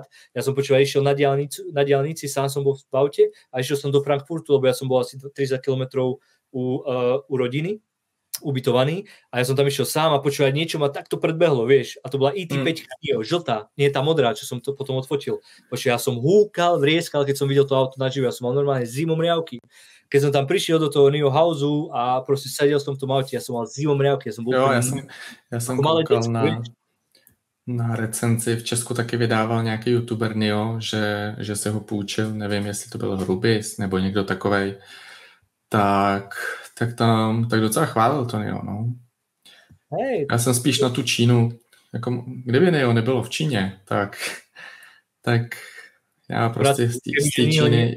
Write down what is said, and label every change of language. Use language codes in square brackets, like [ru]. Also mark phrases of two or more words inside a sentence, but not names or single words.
[sk] Ja som išiel na diaľnici, sám som bol v aute a išiel som do Frankfurtu, lebo ja som bol asi 30 kilometrov u rodiny, ubytovaný a ja som tam išiel sám a počúvať, niečo ma takto predbehlo, vieš. A to bola IT5 NIO, žltá, nie tá modrá, čo som to potom odfotil. Ja som húkal, vrieskal, keď som videl to auto naživo, ja som mal normálne zimomriavky. Keď som tam prišiel do toho NIO houseu a proste sedel som v tom aute, ja som mal zimomriavky, ja som bol... [cs] Jo, ja som koukal na recenzi, v Česku taky vydával nějaký youtuber NIO, že se ho půjčil, nevím, jestli to byl Hrubis nebo někdo takovej, tak docela chválil to NIO, no. [sk] Hej. [cs] Já jsem spíš na tu Čínu, jako kdyby NIO nebylo v Číně, tak Já prostě z té Číny...